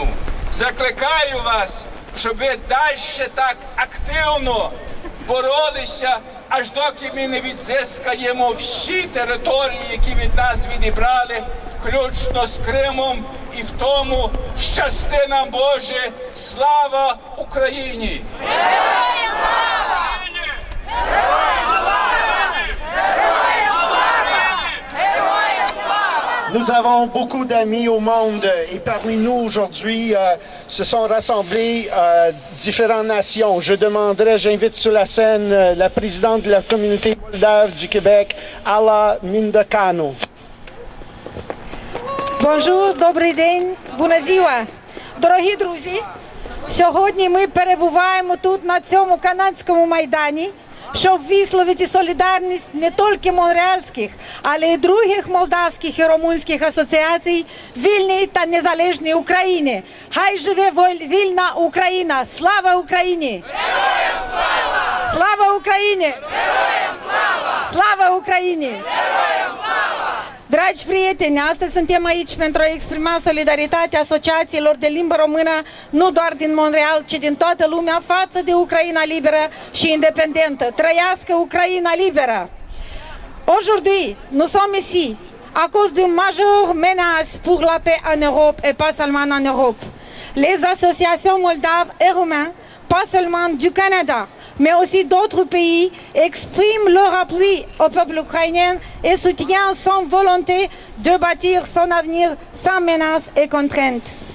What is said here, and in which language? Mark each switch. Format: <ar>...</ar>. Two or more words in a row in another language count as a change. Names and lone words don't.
<uk>Закликаю вас, щоб ви далі так активно боролися, аж доки ми не відзискаємо всі території, які від нас відібрали, включно з Кримом, і в тому щасти нам, Боже. Слава Україні! Героям слава! Героям слава! Героям слава! Героям слава!</uk> <fr>Nous avons beaucoup d'amis au monde et parmi nous aujourd'hui se sont rassemblées différentes nations. J'invite sur la scène la présidente de la communauté moldave du Québec, Alla Mindakanu.</fr> <uk>Бонжур, добрий день,</uk> <ro>bună ziua.</ro> <uk>Дорогі друзі, сьогодні ми перебуваємо тут на цьому канадському майдані, щоб висловити солідарність не тільки монреальських, але й других молдавських і румунських асоціацій вільній та незалежній України. Хай живе вільна Україна! Слава Україні! Героям слава! Слава Україні! Героям слава!</uk> <ro>Slava Ucrainei!</ro> <uk>Героям слава!</uk> <ro>Dragi prieteni, astăzi suntem aici pentru a exprima solidaritatea asociațiilor de limbă română, nu doar din Montreal, ci din toată lumea, față de Ucraina liberă și independentă. Trăiască Ucraina liberă!</ro> <fr>Aujourd'hui, nous sommes ici à cause d'une majeure menace pour la paix en Europe et pas seulement en Europe. Les associations moldaves et roumaines, pas seulement du Canada, mais aussi d'autres pays, expriment leur appui au peuple ukrainien et soutiennent son volonté de bâtir son avenir sans menaces et contraintes.</fr>